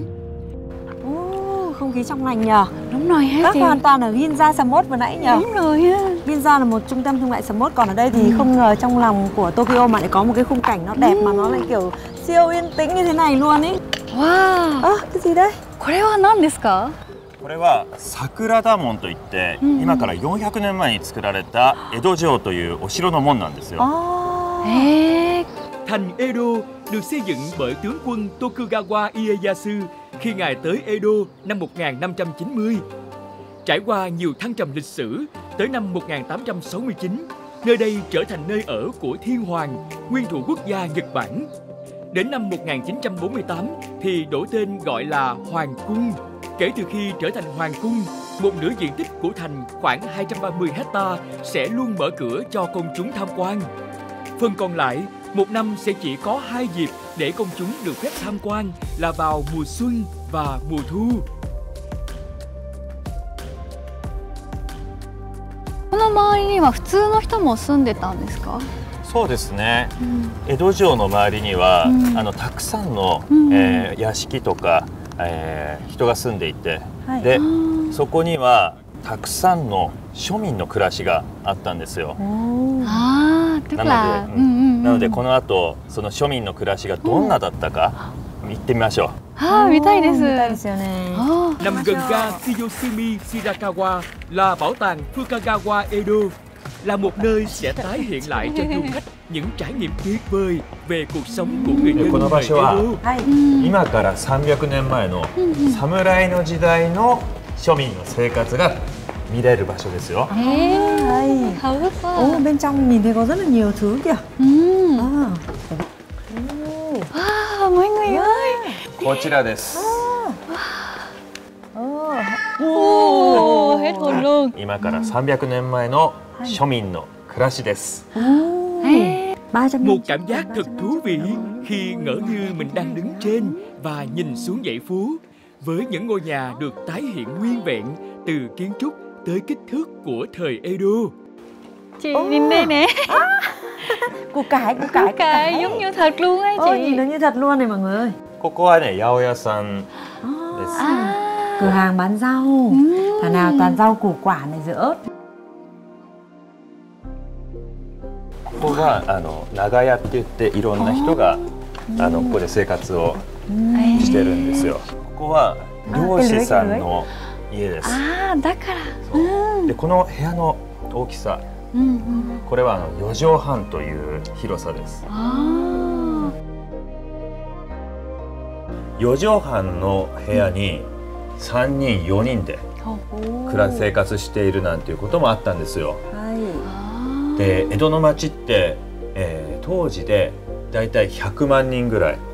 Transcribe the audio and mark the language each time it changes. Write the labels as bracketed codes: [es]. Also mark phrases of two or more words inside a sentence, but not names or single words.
[vi] Không khí trong lành nhờ. Đúng rồi ha chị. Hoàn toàn ở Ginza sầm uất vừa nãy nhờ. Đúng rồi ha. Ginza là một trung tâm thương mại sầm uất, còn ở đây thì không ngờ trong lòng của Tokyo mà lại có một cái khung cảnh nó đẹp mà nó lại kiểu siêu yên tĩnh như thế này luôn ý. Wow. Cái gì đấy? [ja] これは何ですか？これは桜田門といって、今から400年前に作られた江戸城というお城の門なんですよ。 [vi] Thành Edo được xây dựng bởi tướng quân Tokugawa Ieyasu khi ngài tới Edo năm 1590. Trải qua nhiều thăng trầm lịch sử, tới năm 1869, nơi đây trở thành nơi ở của Thiên Hoàng, nguyên thủ quốc gia Nhật Bản. Đến năm 1948 thì đổi tên gọi là Hoàng cung. Kể từ khi trở thành Hoàng cung, một nửa diện tích của thành khoảng 230 hecta sẽ luôn mở cửa cho công chúng tham quan. Phần còn lại, một năm sẽ chỉ có 2 dịp để công chúng được phép tham quan là vào mùa xuân và mùa thu. [ja] この周りには普通の人も住んでたんですか？そうですね。江戸城の周りには、たくさんの、屋敷とか、人が住んでいて、でそこにはたくさんの庶民の暮らしがあったんですよ。なのでこの後その庶民の暮らしがどんなだったか行ってみましょう。見たいです。 [vi] Nằm gần ga Kiyoshimi Shirakawa là bảo tàng Fukagawa Edo, là một nơi sẽ tái hiện lại cho du khách những trải nghiệm tuyệt vời về cuộc sống của người dân [ja] この場 [vi] thời [ja] 所は [vi] Edo. [ja] 今から300年前の侍の時代の庶民の生活が見れる場所ですよ。 [vi] Bên trong nhìn thấy có rất là nhiều thứ kìa. Mọi người ơi, [ja] こちらです。 [vi] hết hồn luôn. [ja] 今から300年前の庶民の暮らしです。 [vi] Một cảm giác thật thú vị khi ngỡ như mình đang đứng trên và nhìn xuống dãy phố, với những ngôi nhà được tái hiện nguyên vẹn từ kiến trúc tới kích thước của thời Edo. Chị nhìn đây nè. Củ cải giống như thật luôn ấy chị. Nhìn nó như thật luôn này mọi người ơi. [ja] ここはね、八百屋さんです。 [vi] Cửa hàng bán rau, thảo nào toàn rau củ quả này, dưa ớt. [ja] ここが長屋って言っていろんな人がここで生活をしてるんですよ。ここは漁師さんの家です。だから。でこの部屋の大きさ、これは4畳半という広さです。4畳半の部屋に3人4人で生活しているなんていうこともあったんですよ。で江戸の町って、当時でだいたい100万人ぐらい。